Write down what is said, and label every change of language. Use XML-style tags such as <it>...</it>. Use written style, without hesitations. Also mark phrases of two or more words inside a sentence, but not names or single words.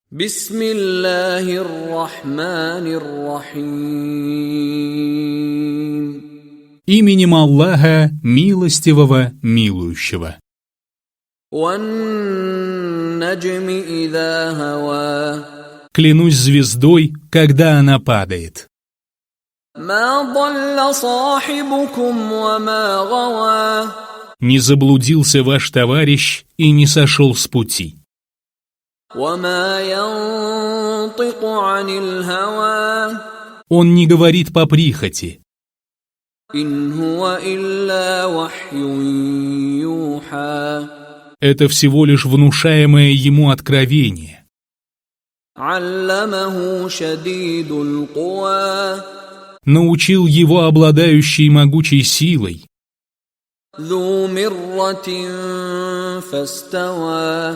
<ar>بسم الله الرحمن الرحيم.</ar> <ru>Именем Аллаха, милостивого, милующего.</ru> <ar>والنجم إذا هوى.</ar> <ru>Клянусь звездой, когда она падает.</ru> <ar>ما ضل صاحبكم وما غوى.</ar> <ru>Не заблудился ваш товарищ и не сошел с пути.</ru> <ar>وما ينطق عن الهوى.</ar> <ru>Он не говорит по прихоти.</ru> <ar>إن هو إلا وحي يوحى.</ar> <ru>Это всего лишь внушаемое ему откровение.</ru> <ar>علمه شديد القوى.</ar> <ru>Научил его обладающий могучей силой.</ru> <ar>ذو مرة فاستوى.</ar>